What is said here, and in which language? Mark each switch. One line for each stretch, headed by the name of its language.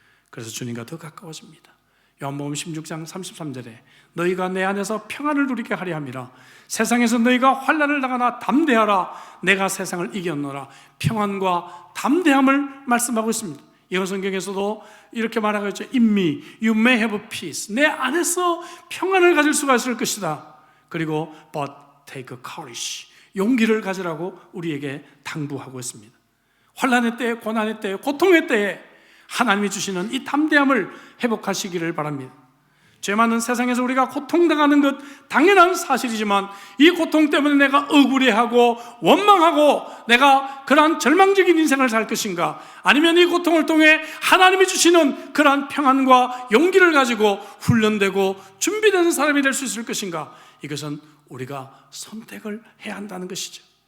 Korean: 그래서 주님과 더 가까워집니다. 요한복음 16장 33절에 너희가 내 안에서 평안을 누리게 하려 함이라. 세상에서 너희가 환난을 당하나 담대하라. 내가 세상을 이겼노라. 평안과 담대함을 말씀하고 있습니다. 영어 성경에서도 이렇게 말하고 있죠.
English: In me you may have peace.
Korean: 내 안에서 평안을 가질 수가 있을 것이다. 그리고
English: but take courage.
Korean: 용기를 가지라고 우리에게 당부하고 있습니다. 환난의 때에, 고난의 때에, 고통의 때에 하나님이 주시는 이 담대함을 회복하시기를 바랍니다. 죄 많은 세상에서 우리가 고통당하는 것 당연한 사실이지만 이 고통 때문에 내가 억울해하고 원망하고 내가 그러한 절망적인 인생을 살 것인가, 아니면 이 고통을 통해 하나님이 주시는 그러한 평안과 용기를 가지고 훈련되고 준비되는 사람이 될 수 있을 것인가, 이것은 우리가 선택을 해야 한다는 것이죠.